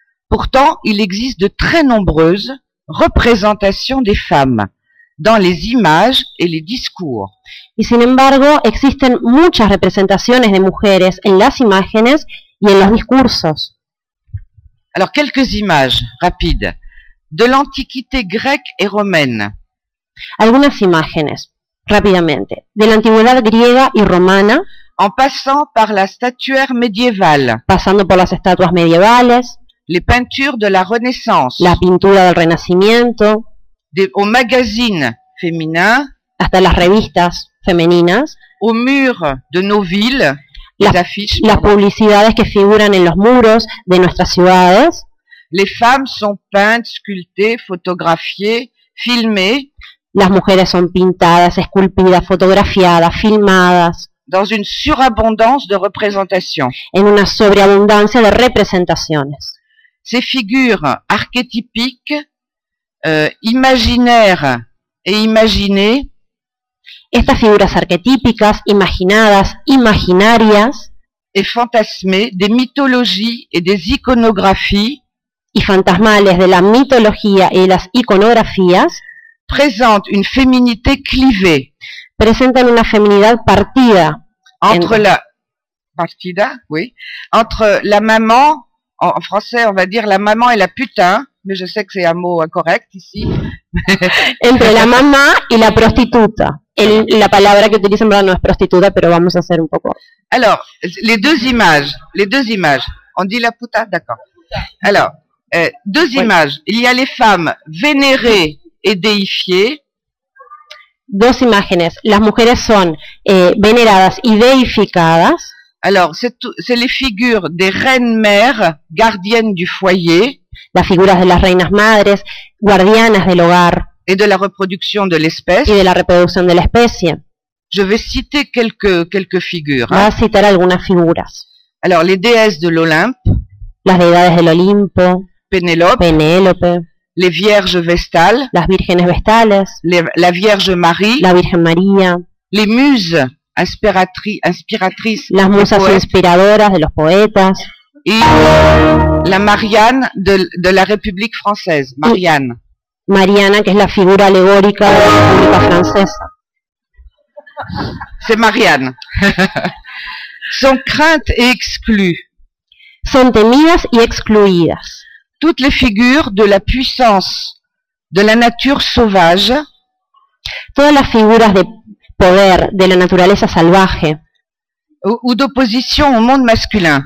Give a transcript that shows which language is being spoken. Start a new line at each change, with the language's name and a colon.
French: Pourtant, il existe de très nombreuses représentations des femmes dans les images et les discours.
Spanish: Y sin embargo, existen muchas representaciones de mujeres en las imágenes y en los discursos.
French: Alors quelques images rapides de l'antiquité grecque et romaine.
Spanish: Algunas imágenes rápidamente de la antigüedad griega y romana,
French: en passant par la statuaire médiévale.
Spanish: Pasando por las estatuas medievales,
French: les peintures de la Renaissance.
Spanish: La pintura del Renacimiento,
French: aux magazines féminins,
Spanish: hasta las revistas femeninas,
French: aux murs de nos villes.
Spanish: Las publicidades que figuran en los muros de nuestras ciudades.
French: Les femmes sont peintes, sculptées, photographiées, filmées.
Spanish: Las mujeres son pintadas, esculpidas, fotografiadas, filmadas.
French: Dans une surabondance de représentations.
Spanish: En una sobreabundancia de representaciones.
French: Ces figures archétypiques, imaginaires et imaginées.
Spanish: Estas figuras arquetípicas, imaginadas, imaginarias,
French: et fantasmées des mythologies et des iconographies,
Spanish: y fantasmales de la mitología y las iconografías,
French: présentent une féminité clivée,
Spanish: presentan una feminidad partida
French: entre la maman, en français on va dire la maman et la putain, mais je sais que c'est un mot incorrect ici,
Spanish: entre la mamá y la prostituta. La palabra que utilizan no es prostituta, pero vamos a hacer un poco.
French: Alors, les deux images. On dit la puta, d'accord. Alors, deux images. Il y a les femmes vénérées et déifiées.
Spanish: Dos imágenes. Las mujeres son veneradas y deificadas.
French: Alors, c'est les figures des reines-mères, gardiennes du foyer.
Spanish: Las figuras de las reinas madres, guardianas del hogar.
French: Et de la reproduction de l'espèce.
Spanish: Y de la reproducción de la especie.
French: Je vais citer quelques figures.
Spanish: Va a citar algunas figuras.
French: Alors, les déesses de l'Olympe.
Spanish: Las deidades del Olimpo.
French: Penélope. Les vierges vestales.
Spanish: Las vírgenes vestales.
French: La Vierge Marie.
Spanish: La Virgen María.
French: Les muses inspiratrices.
Spanish: Las musas inspiradoras de los poetas.
French: Y la Marianne de la République française. Marianne.
Spanish: Mariana, que es la figura alegórica de la República Francesa.
French: C'est Marianne. Son craintes et exclues.
Spanish: Son temidas y excluidas.
French: Toutes les figures de la puissance de la nature sauvage.
Spanish: Todas las figuras de poder de la naturaleza salvaje.
French: Ou d'opposition au monde masculin.